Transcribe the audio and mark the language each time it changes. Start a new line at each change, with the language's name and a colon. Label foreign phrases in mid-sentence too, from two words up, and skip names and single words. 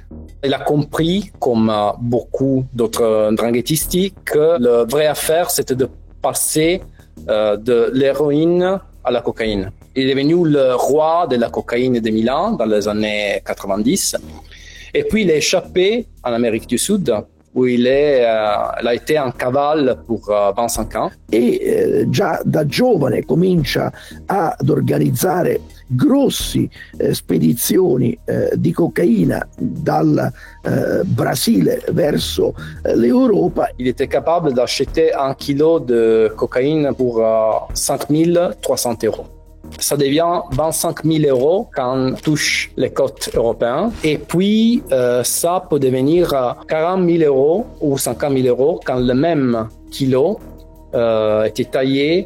French: Il a compris, comme beaucoup d'autres ndranghetisti, que la vraie affaire, c'était de passer de l'héroïne à la cocaïne. Il est devenu le roi de la cocaïne de Milan dans les années 90. Et puis il est échappé en Amérique du Sud, où il a été en cavale pour 25 ans.
Italian: E già da giovane comincia ad organizzare grossi spedizioni di cocaina dal Brasile verso l'Europa.
French: Il était capable d'acheter 1 kilo de cocaïne pour 5 300 €. Ça devient 25 000 € quand on touche les côtes européennes. Et puis, ça peut devenir 40 000 € ou 50 000 € quand le même kilo était taillé.